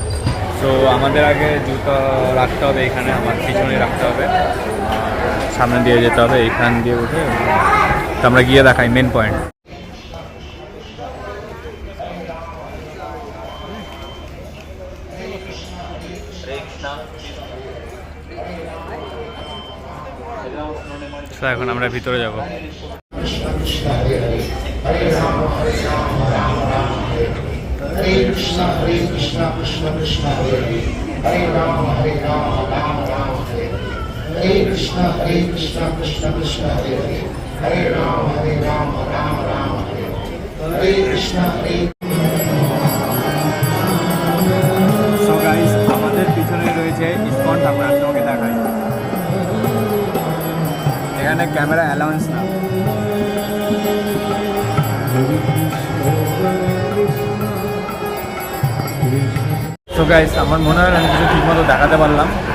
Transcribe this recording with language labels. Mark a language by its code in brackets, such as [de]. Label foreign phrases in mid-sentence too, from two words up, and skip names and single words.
[bn] সো আমাদের আগে জুতো রাখতে হবে এখানে, আমার পিছনে রাখতে হবে, সামনে দিয়ে যেতে হবে, এইখান দিয়ে উঠে তো আমরা গিয়ে দেখাই [en] main point. [bn] এখন আমরা ভিতরে যাব। [sa] Hare Krishna Krishna Krishna Hare Hare Hare Rama Rama Hare Hare Krishna Krishna Krishna Hare Hare Rama Rama Hare Hare Krishna [en] So guys [bn] আমাদের পিছনে রয়েছে ইসকন ঠাকুর, আমি তোমাকে দেখাই। এখানে [en] camera allowance [bn] না। তো গাইস আমার মনে হয় আমি কিছু ঠিকমতো দেখাতে পারলাম।